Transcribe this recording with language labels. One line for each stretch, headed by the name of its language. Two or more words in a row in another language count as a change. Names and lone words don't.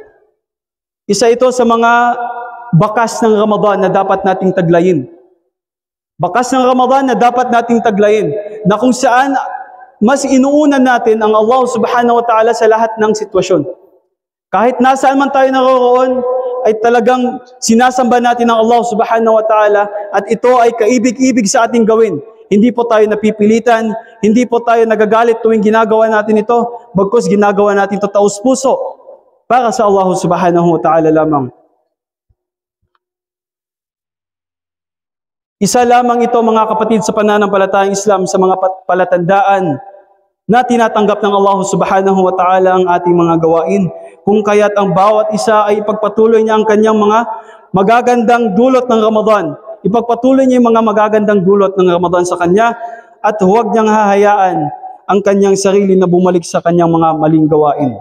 Filipino: Isa ito sa mga bakas ng Ramadan na dapat nating taglayin. Bakas ng Ramadan na dapat nating taglayin, na kung saan mas inuunan natin ang Allah
Arabic: سبحانه وتعالى
Filipino: sa lahat ng sitwasyon. Kahit nasaan man tayo naroroon, ay talagang sinasamba natin ang Allah
Arabic: سبحانه وتعالى
Filipino: at ito ay kaibig-ibig sa ating gawin. Hindi po tayo napipilitan, hindi po tayo nagagalit tuwing ginagawa natin ito, bagkus ginagawa natin ito taos puso para sa Allah
Arabic: سبحانه وتعالى
Filipino: lamang. Isa lamang ito mga kapatid sa pananampalatayang Islam sa mga palatandaan na tinatanggap ng Allah
Arabic: سبحانه وتعالى
Filipino: ang ating mga gawain. Kung kaya't ang bawat isa ay ipagpatuloy niya ang kanyang mga magagandang dulot ng Ramadan. Ipagpatuloy niya yung mga magagandang dulot ng Ramadan sa kanya at huwag niyang hahayaan ang kanyang sarili na bumalik sa kanyang mga maling gawain.